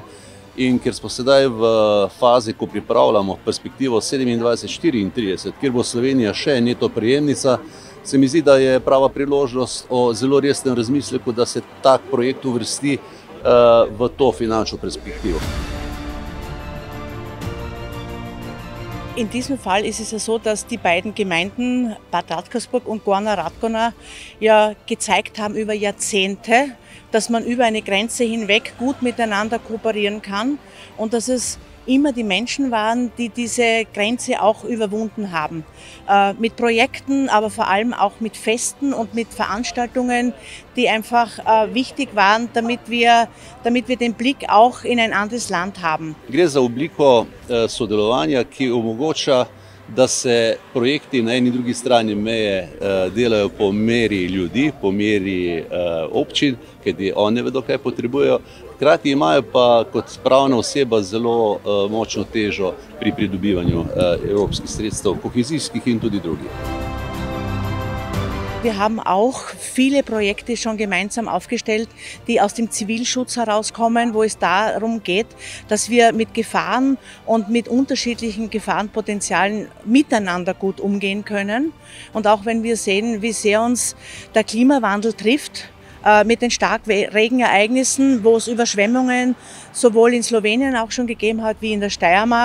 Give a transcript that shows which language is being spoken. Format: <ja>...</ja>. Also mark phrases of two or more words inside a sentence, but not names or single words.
<sl>In ker smo sedaj v fazi, ko pripravljamo perspektivo 2027-2034, kjer bo Slovenija še neto prejemnica, se mi zdi, da je prava priložnost o zelo resnem razmisleku, da se tak projekt uvrsti v to finančno perspektivo.</sl> <de>In diesem Fall ist es ja so, dass die beiden Gemeinden Bad Radkersburg und Gornja Radgona ja gezeigt haben über Jahrzehnte, dass man über eine Grenze hinweg gut miteinander kooperieren kann und dass es immer die Menschen waren, die diese Grenze auch überwunden haben. Mit Projekten, aber vor allem auch mit Festen und mit Veranstaltungen, die einfach wichtig waren, damit wir den Blick auch in ein anderes Land haben.</de> <sl>Gre za obliko sodelovanja, ki omogoča, da se projekti na eni in drugi strani meje delajo po meri ljudi, po meri občin, kajti oni vedo, kaj potrebujejo. Hkrati imajo pa kot pravna oseba zelo močno težo pri pridobivanju evropskih sredstev, kohezijskih in tudi drugih.</sl> <de>Wir haben auch viele Projekte schon gemeinsam aufgestellt, die aus dem Zivilschutz herauskommen, wo es darum geht, dass wir mit Gefahren und mit unterschiedlichen Gefahrenpotenzialen miteinander gut umgehen können. Und auch wenn wir sehen, wie sehr uns der Klimawandel trifft, mit den starken Regenereignissen, wo es Überschwemmungen sowohl in Slowenien auch schon gegeben hat wie in der Steiermark.</de>